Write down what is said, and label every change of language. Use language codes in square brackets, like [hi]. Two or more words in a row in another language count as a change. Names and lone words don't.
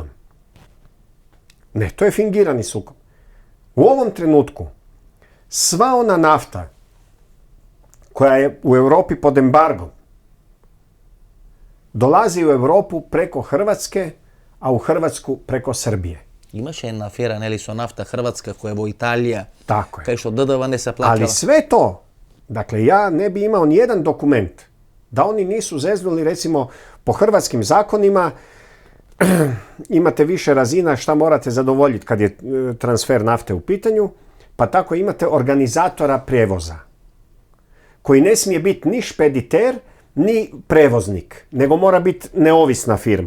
[hr] Ne, to je fingirani sukob. U ovom trenutku sva ona nafta koja je u Europi pod embargom dolazi u Europu preko Hrvatske, a u Hrvatsku preko Srbije. [mk] Имаше една афера, нели, со нафта Хрватска која во Италија. [hr] Tako je. [mk] Кај што ДДВ не се плаќала. [hr] Ali sve to, dakle, ja ne bi imao nijedan dokument da oni nisu zeznuli, recimo, po hrvatskim zakonima imate više razina šta morate zadovoljiti kad je transfer nafte u pitanju, pa tako imate organizatora prijevoza, koji ne smije biti ni špediter, ni prevoznik, nego mora biti neovisna firma.